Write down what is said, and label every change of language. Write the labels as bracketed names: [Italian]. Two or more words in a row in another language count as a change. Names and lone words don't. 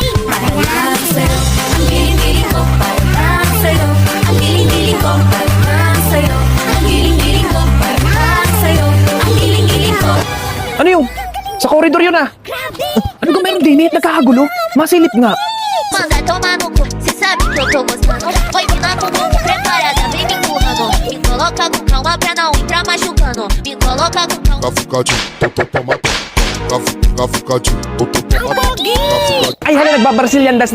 [Filipino] Ano yung? Sa koridor yun ah. Grabe! Ano ka meron din eh? Nagkakagulo? Masilip nga. [Portuguese] Manda tomar no cu, cê sabe que eu tô gostando. Foi me dá como preparada, vem me empurrando. Me coloca com calma pra não entrar machucando. Me coloca com calma. Cafucadinho, tô pra matar. Cafucadinho, tô pra matar. [Filipino] Ay hala, nagbabrasilyan dance.